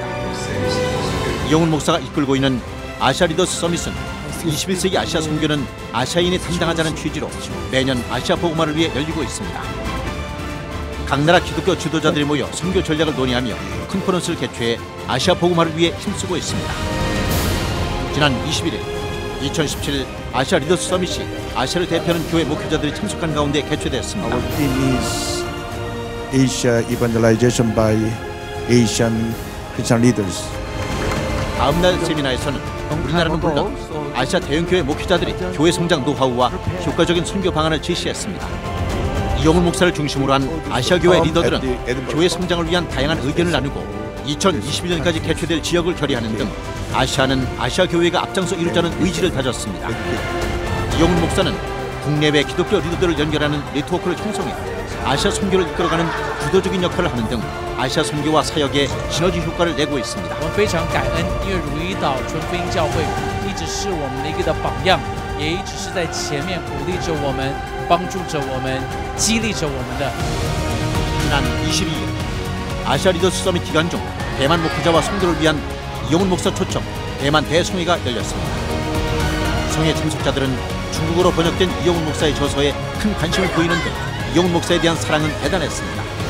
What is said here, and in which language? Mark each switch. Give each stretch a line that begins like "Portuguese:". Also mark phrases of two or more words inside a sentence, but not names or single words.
Korean: 이영훈 목사가 이끌고 있는 아시아 리더스 서밋은 21세기 아시아 선교는 아시아인이 담당하자는 취지로 매년 아시아 복음화를 위해 열리고 있습니다. 각 나라 기독교 지도자들이 모여 선교 전략을 논의하며 컨퍼런스를 개최해 아시아 복음화를 위해 힘쓰고 있습니다. 지난 21일 2017 아시아 리더스 서밋이 아시아를 대표하는 교회 목회자들이 참석한 가운데 개최됐습니다.
English: Our theme is Asia evangelization by Asian Christian leaders.
Korean: 다음 날 세미나에서는 우리나라는 물론 아시아 대형교회 목회자들이 교회 성장 노하우와 효과적인 선교 방안을 제시했습니다. 이영훈 목사를 중심으로 한 아시아 교회 리더들은 교회 성장을 위한 다양한 의견을 나누고 2021년까지 개최될 지역을 결의하는 등 아시아는 아시아 교회가 앞장서 이루자는 의지를 다졌습니다. 이영훈 목사는 국내외 기독교 리더들을 연결하는 네트워크를 형성해 아시아 선교를 이끌어가는 주도적인 역할을 하는 등 아시아 선교와 사역에 시너지 효과를 내고 있습니다.
Chinese: 我们非常感恩，因为如一岛纯福音教会一直是我们的一个榜样，也一直是在前面鼓励着我们、帮助着我们、激励着我们的。
Korean: 지난 22일 아시아 리더스 서밋 기간 중 대만 목회자와 성도를 위한 이영훈 목사 초청 대만 대송회가 열렸습니다. 성회 참석자들은 중국어로 번역된 이영훈 목사의 저서에 큰 관심을 보이는 등 이영훈 목사에 대한 사랑은 대단했습니다.